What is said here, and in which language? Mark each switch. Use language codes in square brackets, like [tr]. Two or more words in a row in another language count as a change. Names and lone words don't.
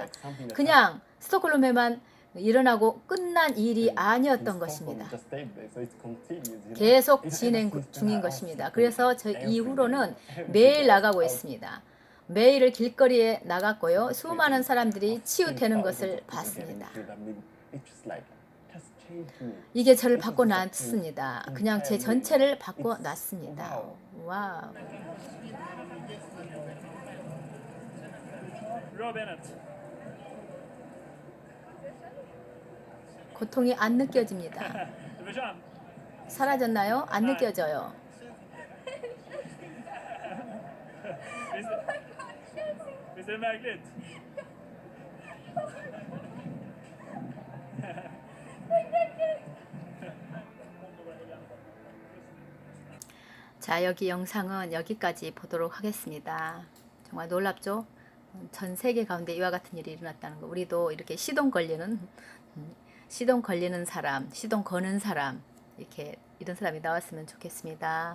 [ko] 그냥 스톡홀름에만 일어나고 끝난 일이 아니었던 것입니다. 계속 진행 중인 것입니다. 그래서 저 이후로는 매일 나가고 있습니다. 매일 길거리에 나갔고요. 수많은 사람들이 치유되는 것을 봤습니다. [en] just changed me. [ko] 이게 저를 바꿔놨습니다. 그냥 제 전체를 바꿔놨습니다. 와우. Roy Bennett. 고통이 안 느껴집니다. [sv] Du försvann. [ko] 사라졌나요? 안 느껴져요. [sv] Visst är det märkligt? [ko] 자, 여기 영상은 여기까지 보도록 하겠습니다. 정말 놀랍죠? 전 세계 가운데 이와 같은 일이 일어났다는 거. 우리도 이렇게 시동 걸리는 사람, 시동 거는 사람, 이렇게 이런 사람이 나왔으면 좋겠습니다.